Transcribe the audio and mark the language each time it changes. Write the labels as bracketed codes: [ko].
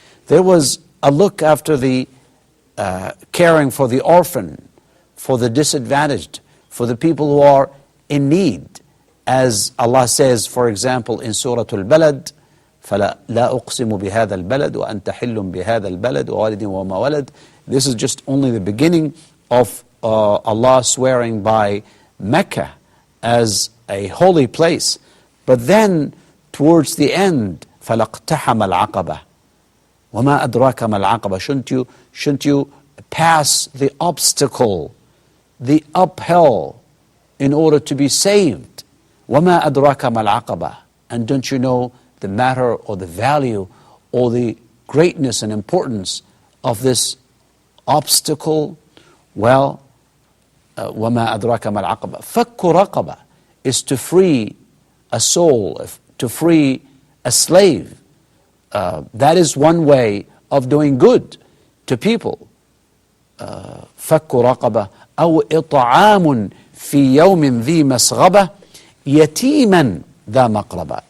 [en] There was a look after the caring for the orphan, for the disadvantaged, for the people who are in need. As Allah says, for example, in Surah Al-Balad, [ar] فَلَا أُقْسِمُ بِهَذَا الْبَلَدِ وَأَنْتَ حِلٌّ بِهَذَا الْبَلَدِ وَوَالِدٍ وَمَا وَلَدٍ. [en] This is just only the beginning of Allah swearing by Mecca as a holy place. But then, towards the end, [ar] فَلَاقْتَحَمَ الْعَقَبَةِ وَمَا أَدْرَاكَ مَا الْعَقَبَةِ. [en] Shouldn't you pass the obstacle, the uphill, in order to be saved? [ar] وَمَا أَدْرَاكَ مَا الْعَقَبَةِ. [en] And don't you know the matter or the value or the greatness and importance of this obstacle? Well, [ar] وَمَا أَدْرَاكَ مَا الْعَقَبَةِ. فَكُّ رَقَبَةِ [en] is to free a soul, to free a slave. That is one way of doing good to people. [ar] فَكُّ رَقَبَةِ أَوْ إِطْعَامٌ فِي يَوْمٍ ذِي مَسْغَبَةٍ يَتِيمًا ذَا مَقْرَبَةٍ.